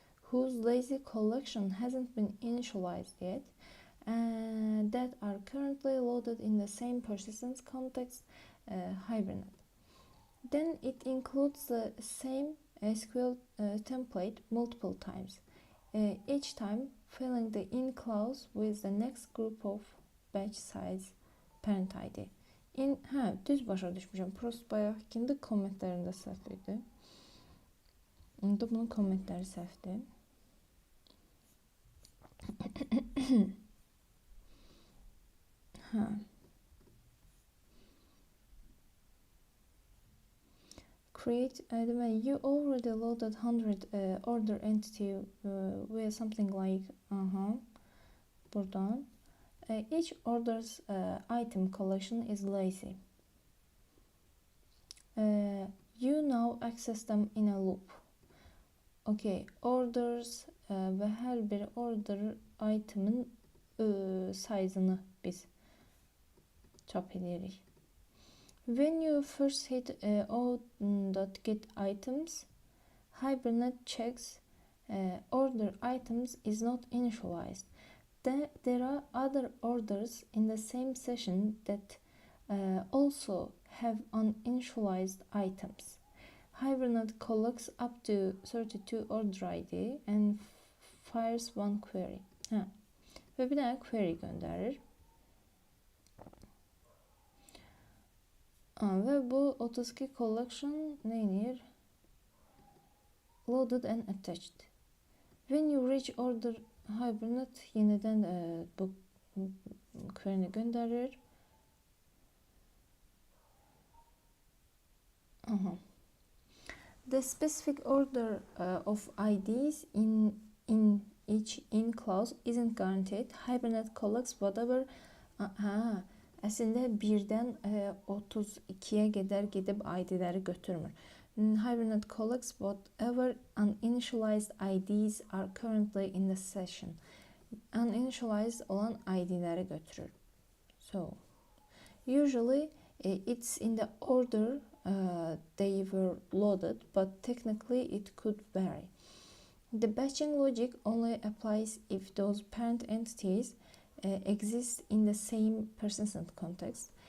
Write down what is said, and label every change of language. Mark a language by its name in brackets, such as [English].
[English] Whose lazy collection hasn't been initialized yet and that are currently loaded in the same persistence context, Hibernate. Then it includes the same SQL template multiple times, each time filling the in clause with the next group of batch size parent ID. [Azerbaijani] Düz başa düşmüşəm. Prost bayaqkində kommentlərində səhv idi. İndi bunun kommentləri səhvdir. [English] Create, you already loaded 100 order entity with something like [Azerbaijani] buradan. [English] Each order's item collection is lazy. You now access them in a loop. [Azerbaijani] Okay, orders ve her bir order item'ın size'ını biz çap edirik. [English] When you first hit o.get items, Hibernate checks order items is not initialized. There are other orders in the same session that also have uninitialized items. Hibernate collects up to 32 order ID and fires one query. [Azerbaijani] Ve bir tane query gönderir. Ve bu 32 collection neyinir? [English] Loaded and attached. When you reach order, Hibernate [Azerbaijani] yeniden bu query'ni gönderir. [English] The specific order of IDs in each in clause isn't guaranteed. Hibernate collects whatever [Azerbaijani] əslində 1-dən 32-yə qədər gedib ID-ləri götürmür. [English] Hibernate collects whatever uninitialized IDs are currently in the session. [Azerbaijani] Uninitialized olan ID-ləri götürür. [English] So, usually it's in the order they were loaded, but technically it could vary. The batching logic only applies if those parent entities exist in the same persistent context.